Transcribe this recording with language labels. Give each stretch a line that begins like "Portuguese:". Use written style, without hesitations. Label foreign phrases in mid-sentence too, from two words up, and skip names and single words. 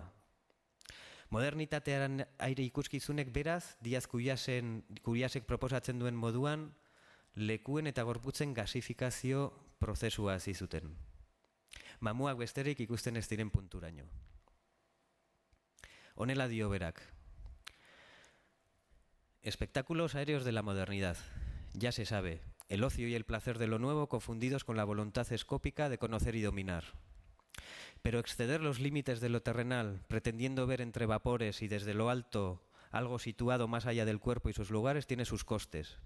Basque: Modernitatearen aire ikuskizunek beraz, Diaz Cuyasek proposatzen duen moduan, lekuen eta gorputzen gasifikazio prozesua hasi zuten. Mamuak besterik ikusten ez diren punturaino. Honela dio berak.
Spanish: Espectáculos aéreos de la modernidad. Ya se sabe, el ocio y el placer de lo nuevo confundidos con la voluntad escópica de conocer y dominar. Pero exceder los límites de lo terrenal, pretendiendo ver entre vapores y desde lo alto algo situado más allá del cuerpo y sus lugares, tiene sus costes.